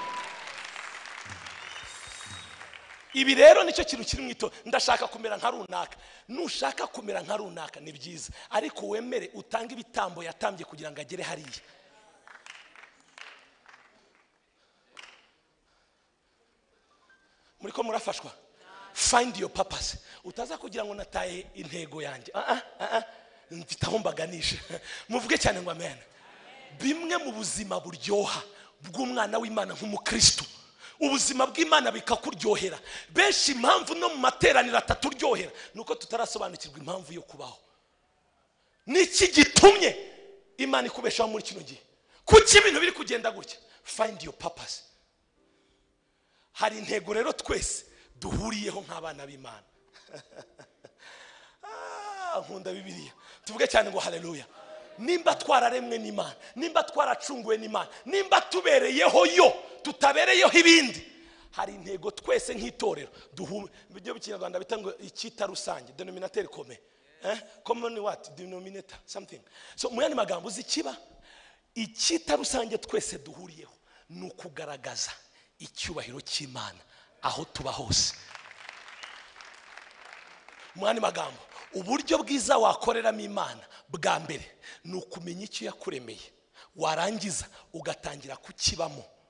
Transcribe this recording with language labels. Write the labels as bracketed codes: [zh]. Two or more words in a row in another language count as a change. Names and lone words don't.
[rw] ibi rero nicyo kintu kiri mwito ndashaka kumera nka runaka nushaka kumera nka runaka ni byiza ariko wemere utanga ibitambo yatambye kugira ngo agere hariya muri ko murafashwa [en] find your purpose [rw] utaza kugira ngo nataye intego yanjye mfite aho mbaganisha muvuge cyane ngo amen bimwe mu buzima buryoha bw'umwana w'Imana nk'umukristo ubuzima bw'Imana bikakuryohera benshi impamvu no mu materaniro ataturyohera nuko tutarasobanukirwa impamvu yo kubaho niki gitumye Imana ikubeshaho muri kino gihe kuki ibintu biri kugenda gutya [en] find your purpose [rw] hari intego rero twese duhuriyeho nk'abana b'Imana nkunda Bibiliya tuvuge cyane ngo haleluya nimba twararemwe n'Imana nimba twaracunguwe n'Imana nimba tubereyeho yo tutabereyeho ibindi hari intego twese nk'itorero byo b'ikinyarwanda bita ngo icyita rusange [fr] denominateur commun [en] common what denominator something [rw] so muyandi magambo uzikiba icyita rusange twese duhuriyeho nukugaragaza icyubahiro cy'Imana aho tuba hose. Mwani magambo, uburyo bwiza wakoreramo Imana bwa mbere ni ukumenya icyo yakuremeye, warangiza ugatangira kukibamo.